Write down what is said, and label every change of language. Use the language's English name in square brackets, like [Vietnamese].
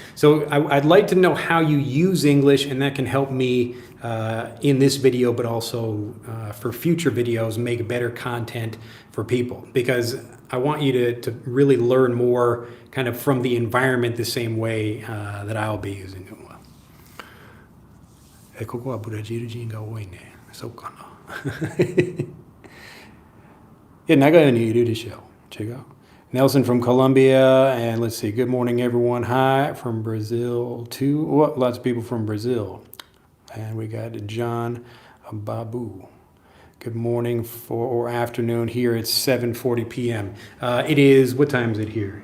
[English] So I'd like to know how you use English, and that can help me in this video, but also for future videos, make better content for people, because I want you to really learn more kind of from the environment the same way that I'll be using it. [Japanese] ここはブラジル人が多いね。そうかな。いや、長屋にいるでしょ。違う。 [English] Nelson from Colombia, and let's see, good morning everyone. Hi from Brazil too. What? Lots of people from Brazil. And we got John Babu. Good morning or afternoon. Here it's 7:40 p.m. It is, what time is it here?